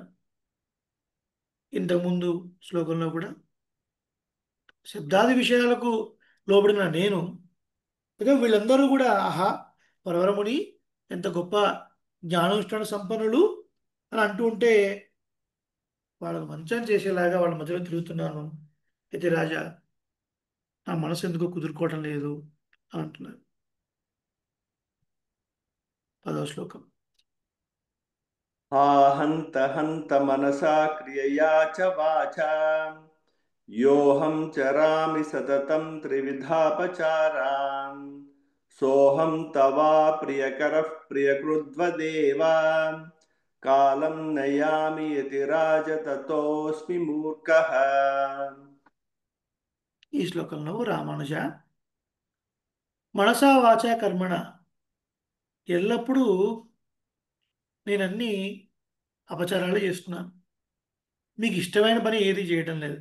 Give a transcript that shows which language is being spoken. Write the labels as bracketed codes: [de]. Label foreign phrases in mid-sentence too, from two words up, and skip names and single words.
[te] ఇంతకుముందు శ్లోకంలో కూడా శబ్దాది విషయాలకు లోబడిన నేను, ఇక వీళ్ళందరూ కూడా ఆహా పరవరముని ఎంత గొప్ప జ్ఞానానుష్ఠాన సంపన్నులు అని అంటూ ఉంటే వాళ్ళకు మంచం చేసేలాగా వాళ్ళ మధ్యలో తిరుగుతున్నాను. అయితే రాజా, నా మనసు ఎందుకో కుదురుకోవటం లేదు అని అంటున్నారు. 10వ శ్లోకం. [sa] हा हन्त हन्त मनसा क्रियया च वाचा योऽहं चरामि सततं त्रिविधापचारान् सोऽहं तवा प्रियकरः प्रियकृद्वदेव कालं नयामि यतिराज ततोऽस्मि मूर्खः. [te] ఈ శ్లోకంలో రామానుజ, [sa] మనసా వాచా కర్మణ, [te] ఎల్లప్పుడూ నేనన్నీ అపచారాలు చేస్తున్నాను. మీకు ఇష్టమైన పని ఏది చేయటం లేదు.